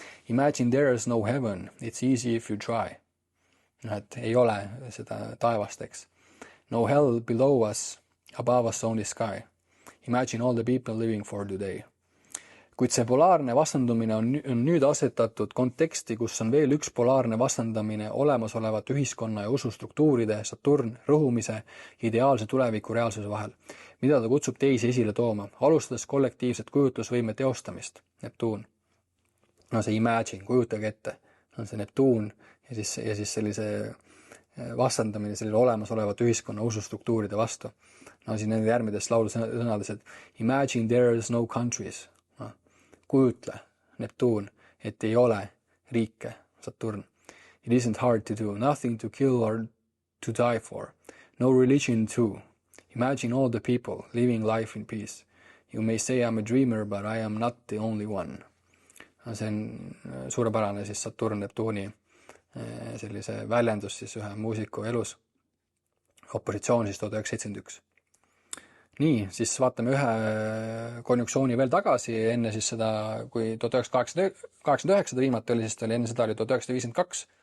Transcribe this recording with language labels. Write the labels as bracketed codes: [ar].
[en] Imagine there is no heaven, it's easy if you try. [et] Et ei ole seda taevast, eks. [en] No hell below us, above us only sky. Imagine all the people living for today. [et] Kuid see polaarne vastandumine on nüüd asetatud konteksti, kus on veel üks polaarne vastandamine olemasolevat ühiskonna ja usustruktuuride Saturn rõhumise ideaalse tuleviku reaalsuse vahel, mida ta kutsub teisi esile tooma, alustades kollektiivset kujutlusvõime teostamist, Neptuun. See Imagine, kujutage ette, on see Neptuun ja siis sellise vastandamine sellele olemasolevat ühiskonna usustruktuuride vastu. Siin nende järgmides laulusõnades, et [en] Imagine there is no countries. [et] kujutle, Neptuun, et ei ole riike, Saturn. [en] It isn't hard to do, nothing to kill or to die for. No religion too. Imagine all the people living life in peace. You may say I'm a dreamer, but I am not the only one. [et] See on suurepärane siis Saturn Neptuuni sellise väljendus siis ühe muusiku elus. Opositsioon siis 1971. Nii, siis vaatame ühe konjunktsiooni veel tagasi, enne siis seda, kui 1989 viimati oli, siis ta oli enne seda oli 1952.